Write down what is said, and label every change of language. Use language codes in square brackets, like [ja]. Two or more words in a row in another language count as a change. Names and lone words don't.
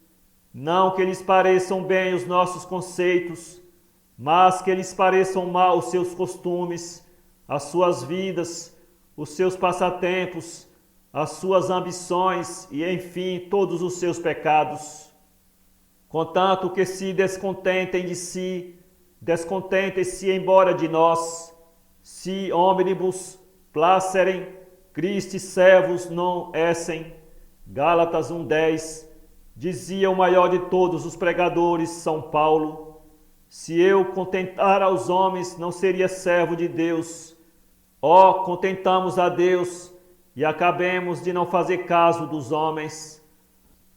[pt] Não que lhes pareçam bem os nossos conceitos, mas que lhes pareçam mal os seus costumes, as suas vidas, os seus passatempos, as suas ambições e, enfim, todos os seus pecados. Contanto que se descontentem de si, descontentem-se embora de nós. [la] Si omnibus placerem Christi servus non essem. [pt] Gálatas 1:10. Dizia o maior de todos os pregadores, São Paulo: se eu contentar aos homens, não seria servo de Deus. Ó, contentamos a Deus e acabemos de não fazer caso dos homens.